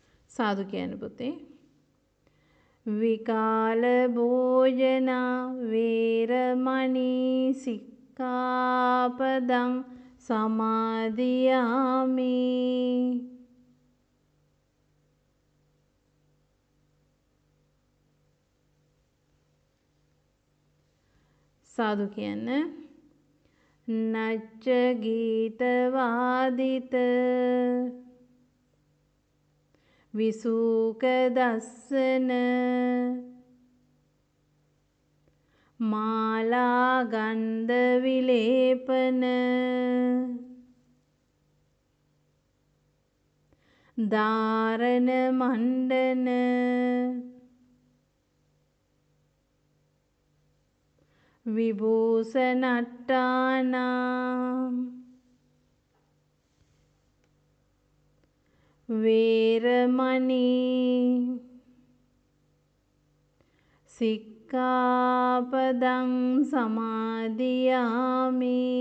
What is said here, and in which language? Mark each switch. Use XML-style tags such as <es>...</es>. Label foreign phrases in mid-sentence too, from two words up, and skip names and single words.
<si>සාදු කියන්න පුතේ.</si> <pi>විකාල භෝජනා වේරමණී සික්ඛාපදං සමාදියාමි.</pi> <si>සාදු කියන්න.</si> <pi>නච්ච ගීත වාදිත විසූක දස්සන මාලා ගන්ධ විලේපන ධාරණ මණ්ඩන විභූෂණට්ඨානා වේරමණී සික්ඛාපදං සමාදියාමි.</pi>